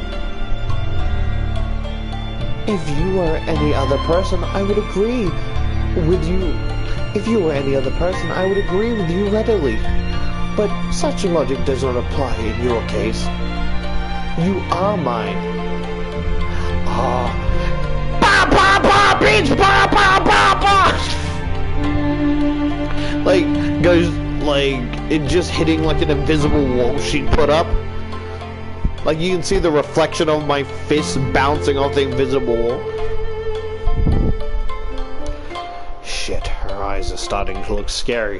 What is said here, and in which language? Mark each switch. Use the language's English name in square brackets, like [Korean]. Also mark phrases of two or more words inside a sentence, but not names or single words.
[English] If you were any other person, I would agree with you. If you were any other person, I would agree with you readily. But such logic does not apply in your case. You are mine. Ba ba ba bitch ba ba ba ba. Like goes like it just hitting like an invisible wall she'd put up. Like you can see the reflection of my fist bouncing off the invisible wall. Shit, her eyes are starting to look scary.